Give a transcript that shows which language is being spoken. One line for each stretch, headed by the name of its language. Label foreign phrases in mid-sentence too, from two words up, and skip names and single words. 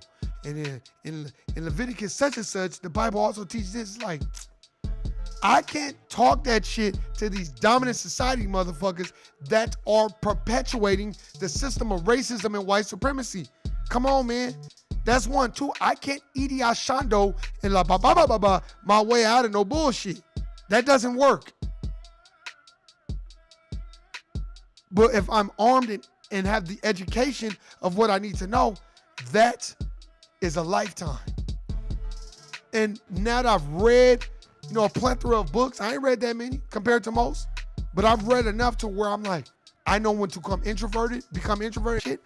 English: And then in Leviticus such and such, the Bible also teaches this. It's like, I can't talk that shit to these dominant society motherfuckers that are perpetuating the system of racism and white supremacy. Come on, man. That's one. Two, I can't Idi Ashando and la ba ba ba ba ba my way out of no bullshit. That doesn't work. But if I'm armed and have the education of what I need to know, that is a lifetime. And now that I've read, a plethora of books, I ain't read that many compared to most, but I've read enough to where I'm like, I know when to become introverted shit.